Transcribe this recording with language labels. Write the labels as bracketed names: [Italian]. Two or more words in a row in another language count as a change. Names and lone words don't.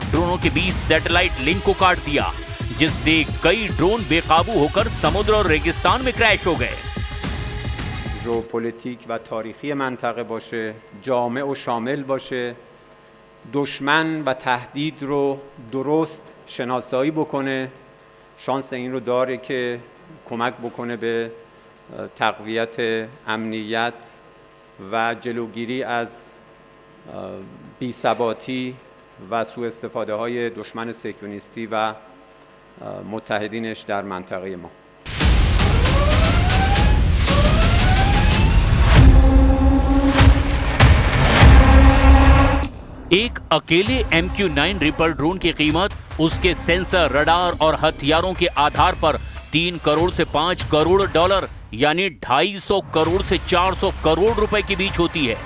[Hindi] ड्रोनों के बीच [English] satellite link [Hindi] को काट दिया, जिससे कई ड्रोन बेकाबू होकर समुद्र और रेगिस्तान में क्रैश हो गए। [Persian] ژئوپلیتیک و تاریخی منطقه باشه، جامع و شامل باشه، دشمن و تهدید رو درست شناسایی بکنه، شانس این رو داره که کمک بکنه به تقویت امنیت و جلوگیری از بی‌ثباتی و سوء استفاده های دشمن صهیونیستی و متحدینش در منطقه ما. [Hindi] एक अकेले MQ-9 रिपर ड्रोन की कीमत उसके सेंसर, रडार और हथियारों के आधार पर 3 करोड़ से 5 करोड़ डॉलर यानी 250 करोड़ से 400 करोड़ रुपए के बीच होती है।